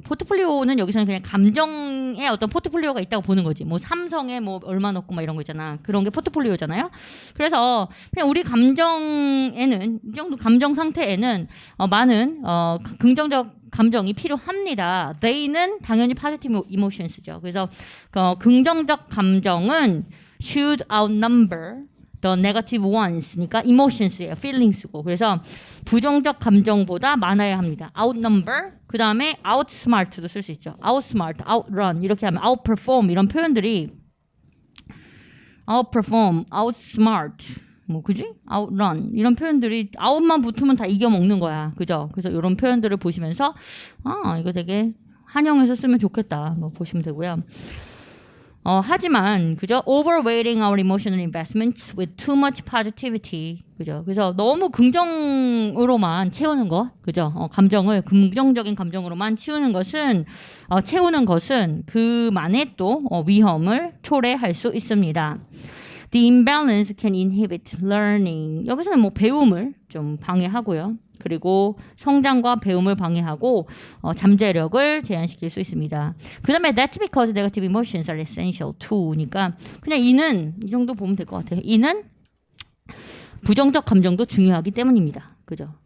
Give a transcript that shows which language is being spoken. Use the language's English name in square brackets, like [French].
[Korean] 포트폴리오는 여기서는 그냥 감정의 어떤 포트폴리오가 있다고 보는 거지. 뭐 삼성에 뭐 얼마 넣고 막 이런 거 있잖아. 그런 게 포트폴리오잖아요. 그래서 그냥 우리 감정에는 이 정도 감정 상태에는 많은 긍정적 감정이 필요합니다. [English] They는 [Korean] 당연히 [English] positive emotions죠. [Korean] 그래서 긍정적 감정은 [English] should outnumber the negative ones니까 emotions예요. feelings고. [Korean] 그래서 부정적 감정보다 많아야 합니다. outnumber 그 다음에 outsmart도 쓸 수 있죠. outsmart, outrun 이렇게 하면 outperform 이런 표현들이 outperform, outsmart 뭐 그지? outrun 이런 표현들이 out만 붙으면 다 이겨먹는 거야. 그죠? 그래서 이런 표현들을 보시면서 이거 되게 한영에서 쓰면 좋겠다. 뭐 보시면 되고요. 하지만 그죠? [English] overweighting our emotional investments with too much positivity. [Korean] 그죠? 그래서 너무 긍정으로만 채우는 거. 그죠? 감정을 긍정적인 감정으로만 채우는 것은 그만의 또 위험을 초래할 수 있습니다. [English] The imbalance can inhibit learning. [Korean] 여기서는 뭐 배움을 좀 방해하고요. 그리고 성장과 배움을 방해하고 잠재력을 제한시킬 수 있습니다. 그 다음에 [English] that's because negative emotions are essential to [Korean] 니까 그냥 이는 이 정도 보면 될 것 같아요. 이는 부정적 감정도 중요하기 때문입니다. 그죠?